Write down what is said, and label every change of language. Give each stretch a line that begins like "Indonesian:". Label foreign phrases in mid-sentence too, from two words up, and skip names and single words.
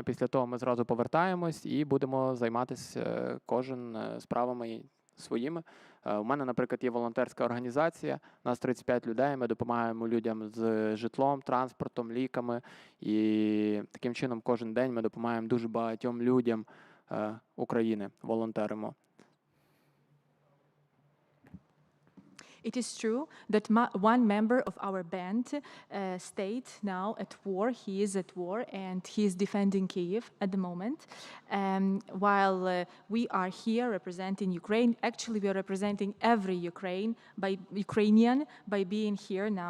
Ukrainian: Після того ми зразу повертаємось і будемо займатися кожен справами своїми. У мене, наприклад, є волонтерська організація, у нас 35 людей, ми допомагаємо людям з житлом, транспортом, ліками. І таким чином кожен день ми допомагаємо дуже багатьом людям України, волонтеримо.
English: It is true that one member of our band stayed now at war. He is at war and he is defending Kyiv at the moment. While we are here representing Ukraine, actually we are representing every Ukrainian by being here now.